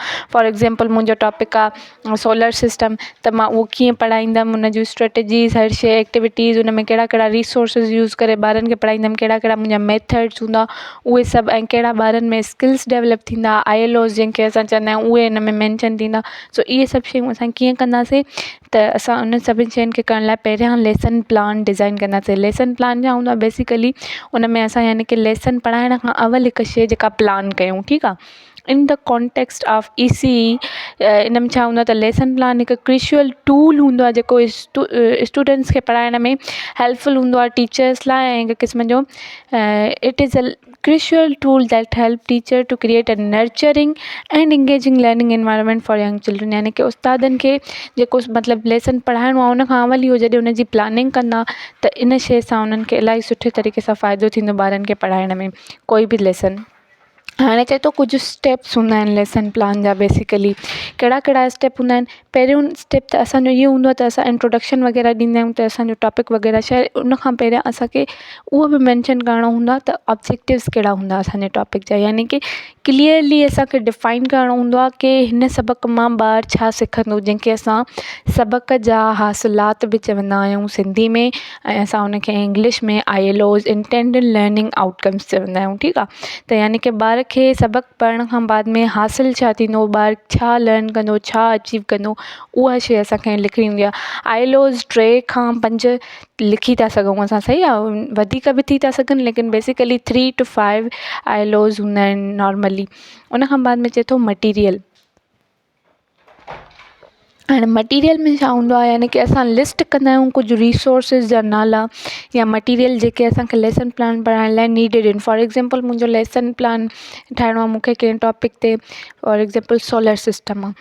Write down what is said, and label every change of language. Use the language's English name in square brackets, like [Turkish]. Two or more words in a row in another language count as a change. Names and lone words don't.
[English] for example [Sindhi] मुंहिंजो टॉपिक आहे [English] solar system, [Sindhi] त मां उहो कीअं पढ़ाईंदमि, उन जूं स्ट्रेटजीज़, हर शइ, एक्टिविटीज़, उन में कहिड़ा कहिड़ा [English] resources use [Sindhi] करे ॿारनि खे पढ़ाईंदमि, कहिड़ा कहिड़ा मुंहिंजा मेथड्स हूंदा उहे सभु, ऐं कहिड़ा ॿारनि में [English] skills develop [Sindhi] थींदा, ILOs जंहिंखे असां चवंदा आहियूं, उहे हिन में मेंशन थींदा. सो इहे सभु शयूं असां कीअं कंदासीं त असां उन सभिनि शयुनि खे करण लाइ पहिरियां [English] lesson plan design [Sindhi] कंदासीं. [English] lesson plan [Sindhi] छा हूंदो आहे, बेसिकली उन में असां यानी कि लेसन पढ़ाइण खां अवल हिकु शइ जेका प्लान कयूं. ठीकु आहे. [English] in the context of ECE [Sindhi] इन में छा हूंदो आहे त [English] lesson plan [Sindhi] हिकु [English] crucial tool [Sindhi] हूंदो आहे जेको स्टूडेंट्स खे पढ़ाइण में हेल्पफुल हूंदो आहे टीचर्स लाइ, ऐं हिकु क़िस्म जो [English] it is a crucial tool that help teacher to create a nurturing and engaging learning environment for young children. [Sindhi] यानी कि उस्तादनि खे जेको मतिलबु लेसन पढ़ाइणो आहे उन खां अवल इहो जॾहिं उन जी प्लानिंग कंदा त इन शइ सां उन्हनि खे इलाही सुठे तरीक़े सां फ़ाइदो थींदो ॿारनि खे पढ़ाइण में कोई बि लेसन. हाणे चए थो कुझु स्टेप्स हूंदा आहिनि [English] lesson plan [Sindhi] जा. बेसिकली कहिड़ा कहिड़ा स्टेप हूंदा आहिनि. पहिरियों स्टेप त असांजो इहो हूंदो आहे त असां इंट्रोडक्शन वग़ैरह ॾींदा आहियूं, त असांजो टॉपिक वग़ैरह छा आहे उन खां पहिरियां असांखे उहो बि मेंशन करिणो हूंदो आहे त ऑब्जेक्टिव्स कहिड़ा हूंदा असांजे टॉपिक जा, यानी कि क्लियरली असांखे डिफाइन करिणो हूंदो आहे कि हिन सबक मां ॿारु छा सिखंदो, जंहिंखे असां सबक जा हासिलात बि चवंदा आहियूं सिंधी में, ऐं असां उनखे इंग्लिश में [English] ILOs intended learning outcomes [Sindhi] चवंदा आहियूं. ठीकु आहे. त यानी कि ॿार खे सबक पढ़ण खां बाद में हासिलु छा थींदो, ॿारु छा लर्न कंदो, छा अचीव कंदो, उहा शइ असांखे लिखणी हूंदी आहे. ILOs 3 खां 5 लिखी था सघूं असां, सही आहे, वधीक बि थी था सघनि, लेकिन बेसिकली [English] 3 to 5 ILOs [Sindhi] हूंदा आहिनि नॉर्मली. उन खां बाद में चए थो मटीरियल. हाणे मटीरियल में छा हूंदो आहे, यानी कि असां लिस्ट कंदा आहियूं कुझु रिसोर्सिस जा नाला या मटीरियल जेके असांखे [English] lesson plan [Sindhi] पढ़ाइण लाइ नीडेड आहिनि. [English] for example [Sindhi] मुंहिंजो [English] lesson plan [Sindhi] ठाहिणो आहे मूंखे कंहिं टॉपिक ते, [English] for example solar system [Sindhi] आहे.